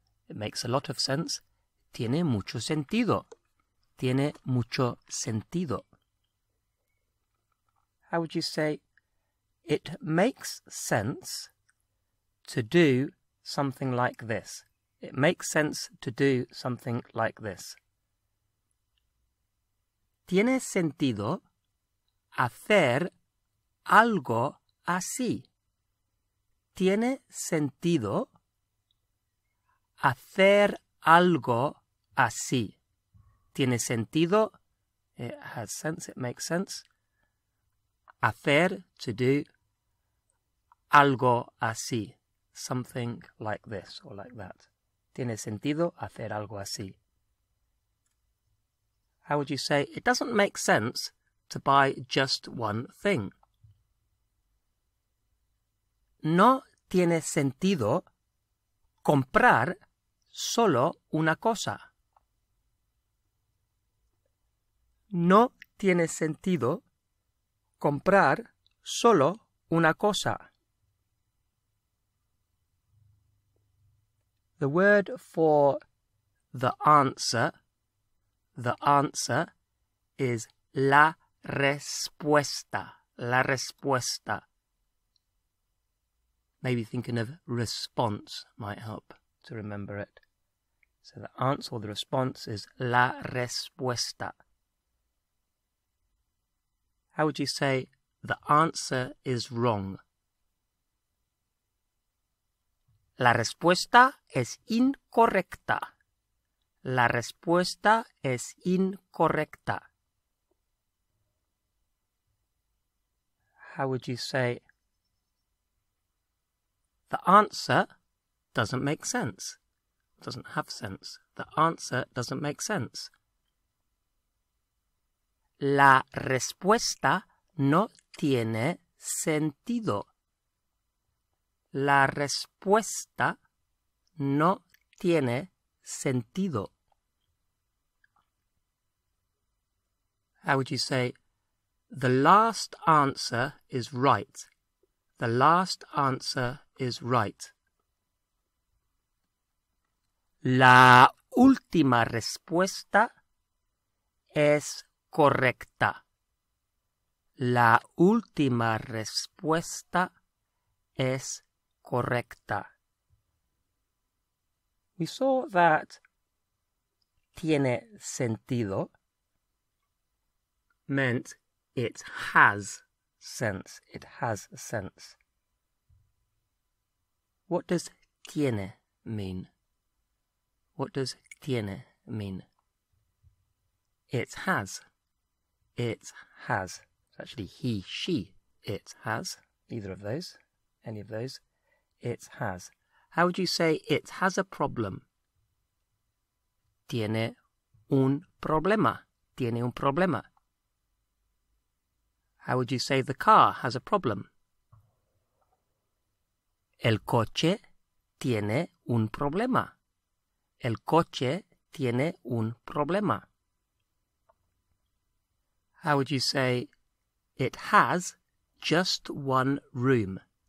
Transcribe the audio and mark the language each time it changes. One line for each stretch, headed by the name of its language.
English: It makes a lot of sense.
Spanish: Tiene mucho sentido. Tiene mucho sentido.
English: How would you say it makes sense to do something like this? It makes sense to do something like this.
Spanish: Tiene sentido hacer algo así. Tiene sentido hacer algo así. Tiene sentido,
English: it has sense, it makes sense. Hacer, to do.
Spanish: Algo así,
English: something like this or like that.
Spanish: Tiene sentido hacer algo así.
English: How would you say it doesn't make sense to buy just one thing?
Spanish: No tiene sentido comprar solo una cosa. No tiene sentido comprar solo una cosa.
English: The word for the answer is
Spanish: la respuesta. La respuesta.
English: Maybe thinking of response might help to remember it. So the answer or the response is
Spanish: la respuesta.
English: How would you say the answer is wrong?
Spanish: La respuesta es incorrecta. La respuesta es incorrecta.
English: How would you say the answer doesn't make sense? Doesn't have sense. The answer doesn't make sense.
Spanish: La respuesta no tiene sentido. La respuesta no tiene sentido.
English: How would you say, the last answer is right? The last answer is right.
Spanish: La última respuesta es correcta. La última respuesta es correcta.
English: We saw that
Spanish: tiene sentido
English: meant it has sense. It has sense. What does tiene mean? What does tiene mean? It has. It has. It's actually he, she. It has. Either of those. Any of those. It has. How would you say it has a problem?
Spanish: Tiene un problema. Tiene un problema.
English: How would you say the car has a problem?
Spanish: El coche tiene un problema. El coche tiene un problema.
English: How would you say it has just one room?